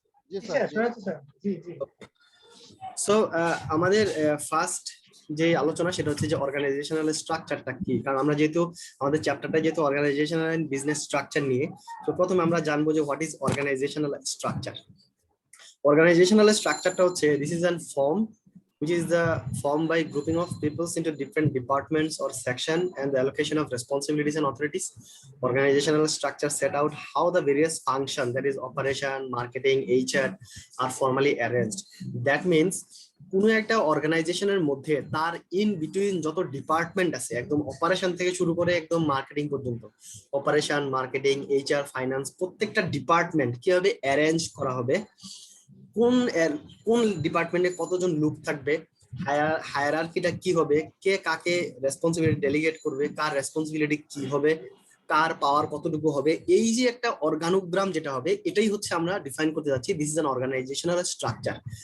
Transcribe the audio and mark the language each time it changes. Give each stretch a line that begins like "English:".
Bangla: জি জি sir, sir জি। শোনা যাচ্ছে sir. জি জি so আমাদের ফার্স্ট যে আলোচনা সেটা হচ্ছে যে অর্গানাইজেশনাল স্ট্রাকচারটা কি। কারণ আমরা যেহেতু আমাদের চ্যাপ্টারটা যেহেতু অর্গানাইজেশনাল এন্ড বিজনেস স্ট্রাকচার নিয়ে, তো প্রথমে আমরা জানবো যে
English: What is organizational structure. Organizational structure হচ্ছে this is a form which is the form by grouping of peoples into different departments or section and the allocation of responsibilities and authorities. Organizational structure set out how the various function, that is operation, marketing, HR, are formally arranged. That means
Bangla: কোনো একটা অর্গানাইজেশনের মধ্যে তার in between যত department আছে, একদম operation থেকে শুরু করে একদম মার্কেটিং পর্যন্ত, অপারেশন, মার্কেটিং, HR, ফাইন্যান্স, প্রত্যেকটা ডিপার্টমেন্ট কিভাবে অ্যারেঞ্জ করা হবে, কোন কোন ডিপার্টমেন্টে কতজন লোক থাকবে, হায়ারার্কিটা কি হবে, কে কাকে রেসপন্সিবিলিটি ডেলিগেট করবে, কার রেসপন্সিবিলিটি কি হবে, কার পাওয়ার কতটুকু হবে, এই যে একটা অর্গানোগ্রাম যেটা হবে, এটাই হচ্ছে আমরা ডিফাইন করতে যাচ্ছি
English: This is an organizational structure.